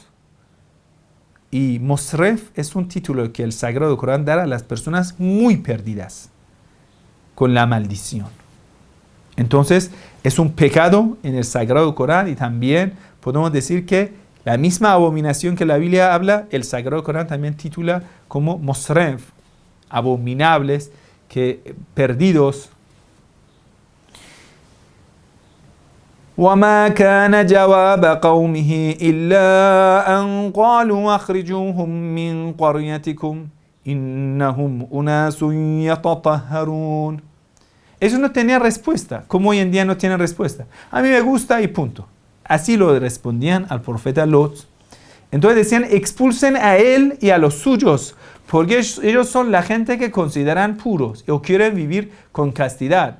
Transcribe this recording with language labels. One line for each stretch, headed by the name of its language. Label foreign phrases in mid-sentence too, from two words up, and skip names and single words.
Spanish: Y Mosref es un título que el Sagrado Corán da a las personas muy perdidas con la maldición. Entonces, es un pecado en el Sagrado Corán y también podemos decir que la misma abominación que la Biblia habla, el Sagrado Corán también titula como Mosref, abominables, que perdidos.
Arabic: وما كان جواب قومه إلا أن قالوا أخرجوهم من قريتكم إنهم أناس يتطهرون.
Spanish: Eso no tenía respuesta, como hoy en día no tienen respuesta. A mí me gusta y punto. Así lo respondían al profeta Lot. Entonces decían, expulsen a él y a los suyos, porque ellos son la gente que consideran puros o quieren vivir con castidad.